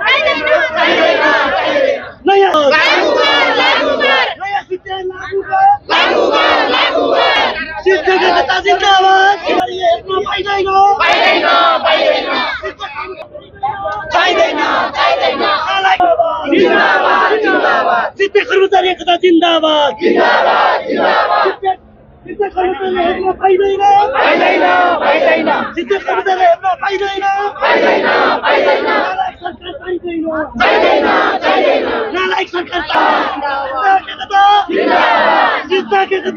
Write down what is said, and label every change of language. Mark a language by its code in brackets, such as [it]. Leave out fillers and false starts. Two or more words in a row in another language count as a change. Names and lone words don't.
[hi] नया सिस्टम लागू कर शिक्षक जिंदाबाद शिक्षक कर्मचारी एकता जिंदाबाद [ne] शिक्षक कर्मचारी हेर्न पाइँदैन शिक्षक कर्मचारी हेर्न पाइँदैन नालायक सरकार नालायक